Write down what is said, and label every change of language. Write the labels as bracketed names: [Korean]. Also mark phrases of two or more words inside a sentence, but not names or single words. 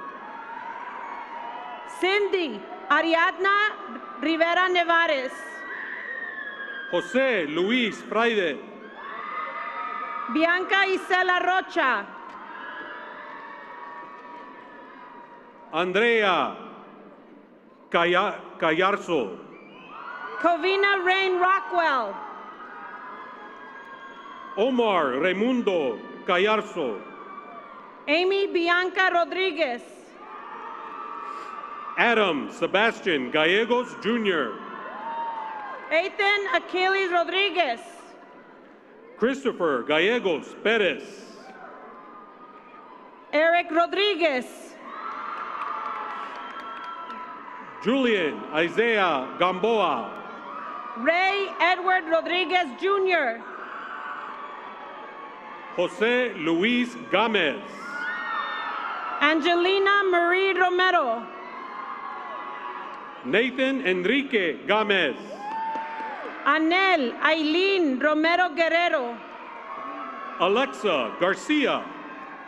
[Spanish] Cindy Ariadna Rivera Nevares. José Luis Fraide. Bianca Isela Rocha. Andrea Callarzo. Covina Rain Rockwell. Omar Raimundo Callarzo. Amy Bianca Rodriguez. Adam Sebastian Gallegos Jr. Ethan Achilles Rodriguez. Christopher Gallegos Perez. Eric Rodriguez. Julian Isaiah Gamboa. Ray Edward Rodriguez Jr. Jose Luis Gomez. Angelina Marie Romero. Nathan Enrique Gomez. Anel Aileen Romero Guerrero. Alexa Garcia.